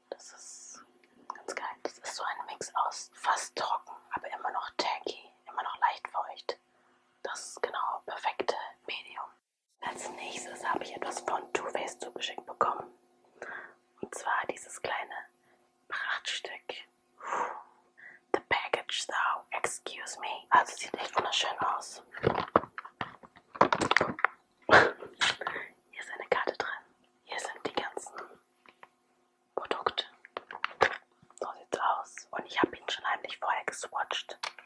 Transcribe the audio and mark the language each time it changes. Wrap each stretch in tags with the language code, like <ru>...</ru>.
<de>Das ist ganz geil. Das ist so ein Mix aus fast trocken, aber immer noch taggy, immer noch leicht feucht. Das ist genau perfekte Medium. Als nächstes habe ich etwas von Too Faced zugeschickt bekommen. Und zwar dieses kleine Prachtstück.</de> <en>The package though, excuse me.</en> <de>Also sieht echt wunderschön aus. Hier ist eine Karte drin. Hier sind die ganzen Produkte. So sieht's aus. Und ich habe ihn schon heimlich vorher geswatcht.</de>